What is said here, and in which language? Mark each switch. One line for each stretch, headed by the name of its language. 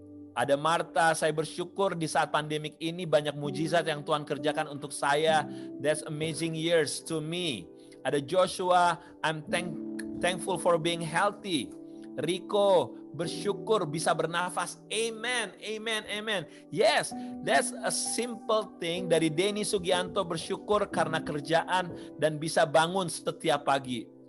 Indonesian: Ada Marta, saya bersyukur di saat pandemik ini banyak mujizat yang Tuhan kerjakan untuk saya.
English: That's amazing years to me.
Indonesian: Ada
English: Joshua, I'm thankful for being healthy.
Indonesian: Rico, bersyukur bisa bernafas. Amen.
English: Yes, that's a simple thing.
Indonesian: Dari Denny Sugianto, bersyukur karena kerjaan dan bisa bangun setiap pagi.